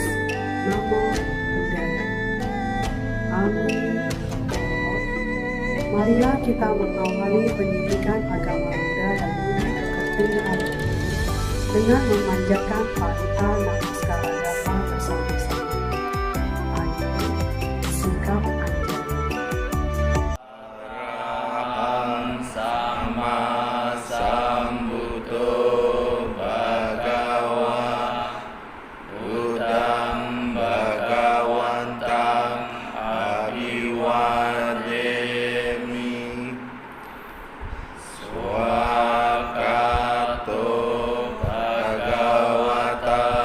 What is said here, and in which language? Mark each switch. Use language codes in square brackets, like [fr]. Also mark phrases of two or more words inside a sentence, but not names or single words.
[pi] Namo Buddhaya. [id] Amin. Marilah kita mengawali pendidikan agama Buddha dan Budi Pekerti hari ini dengan memanjatkan parita namaskara dhamma bersama-sama. Ayo, sikap anjali. [pi] Arahang sama sambuddho bhagava Buddhang bhagavantang abhiwademi Swakato bhagavata